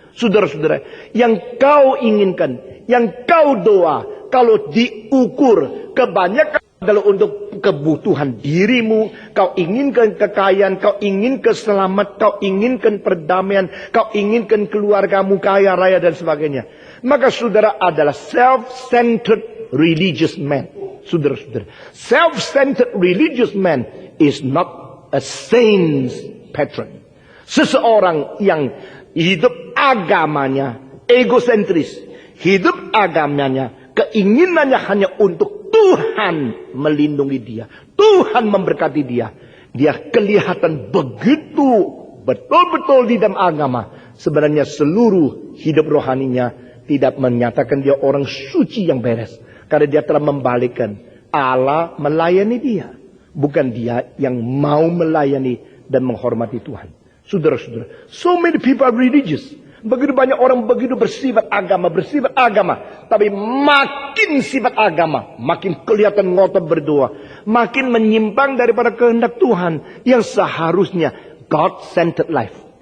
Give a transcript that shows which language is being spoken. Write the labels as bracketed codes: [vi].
[id] Saudara-saudara, yang kau inginkan, yang kau doa, kalau diukur kebanyakan adalah untuk kebutuhan dirimu, kau inginkan kekayaan, kau inginkan selamat, kau inginkan perdamaian, kau inginkan keluargamu kaya raya dan sebagainya. Maka saudara adalah [en] self-centered religious man. [id] Saudara-saudara, [en] self-centered religious man is not a saint's patron. [id] Seseorang yang hidup agamanya egosentris, hidup agamanya, keinginannya hanya untuk Tuhan melindungi dia, Tuhan memberkati dia. Dia kelihatan begitu betul-betul di dalam agama. Sebenarnya seluruh hidup rohaninya tidak menyatakan dia orang suci yang beres. Karena dia telah membalikkan. Allah melayani dia. Bukan dia yang mau melayani dan menghormati Tuhan. Saudara-saudara, [en] so many people are religious. [id] Begitu banyak orang begitu bersifat agama. Tapi makin sifat agama, makin kelihatan ngotot berdoa. Makin menyimpang daripada kehendak Tuhan. Yang seharusnya [en] God-centered life.